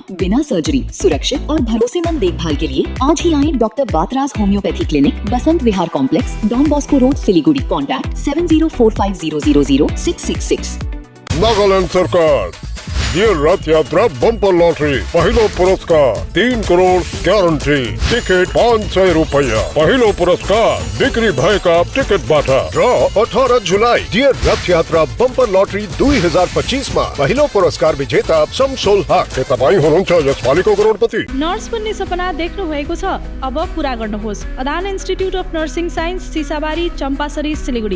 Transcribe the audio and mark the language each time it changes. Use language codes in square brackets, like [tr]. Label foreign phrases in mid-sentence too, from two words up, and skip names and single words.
[hi] बिना सर्जरी, सुरक्षित और भरोसेमंद देखभाल के लिए आज ही आए डॉक्टर बातराज होम्योपैथी क्लिनिक, बसंत विहार कॉम्प्लेक्स, डॉन बॉस्को रोड, सिलीगुड़ी. कॉन्टैक्ट 7045000666. [ne] नागालैंड सरकार ये रथ यात्रा बम्पर लॉटरी पहिलो पुरस्कार 3 करोड़ गारंटी. टिकट 500 रुपया. पहिलो पुरस्कार बिक्री भएका टिकट बाटा. ड्र 18 जुलाई. डियर रथ यात्रा बम्पर लॉटरी 2025 मा पहिलो पुरस्कार विजेता शमसोल हक. के तपाईं हुनुहुन्छ यसपालिको करोडपति. नर्स बन्ने सपना देख्नु भएको छ? अब पूरा गर्नुहोस्. अदान इन्स्टिट्युट अफ नर्सिङ साइन्स, सिसाबारी, चम्पासरी, सिलीगुडी.